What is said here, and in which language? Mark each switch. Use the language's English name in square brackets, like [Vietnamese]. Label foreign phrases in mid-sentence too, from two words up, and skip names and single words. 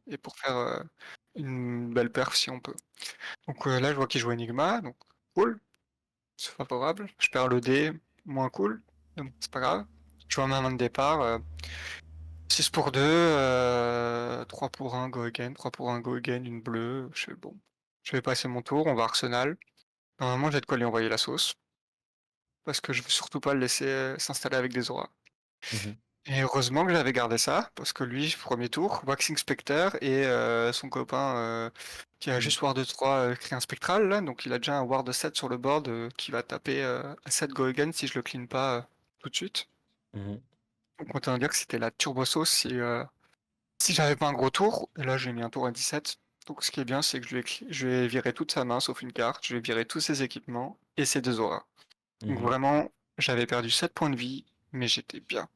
[French] Et pour faire une belle perf si on peut. Donc là, je vois qu'il joue Enigma. Donc, cool. C'est favorable. Je perds le dé, moins cool. Donc, c'est pas grave. Je vois ma main de départ. 6 pour 2, 3 pour 1, [English] go again, 3 pour 1, go again, [French] une bleue. Je fais bon. Je vais passer mon tour, on va Arsenal. Normalement, j'ai de quoi lui envoyer la sauce. Parce que je veux surtout pas le laisser s'installer avec des auras. mhm, Et heureusement que j'avais gardé ça, parce que lui, premier tour, Waxing Spectre et son copain qui a mhm, juste Ward 3 crée un spectral là, donc il a déjà un Ward 7 sur le board qui va taper à 7 [English] go again [French] si je le clean pas tout de suite. mhm. Donc autant dire que c'était la turbo sauce si j'avais pas un gros tour, et là j'ai mis un tour à 17. Donc ce qui est bien, c'est que je lui ai viré toute sa main sauf une carte, je lui ai viré tous ses équipements et ses 2 auras. Donc Mhm. vraiment, j'avais perdu 7 points de vie, mais j'étais bien.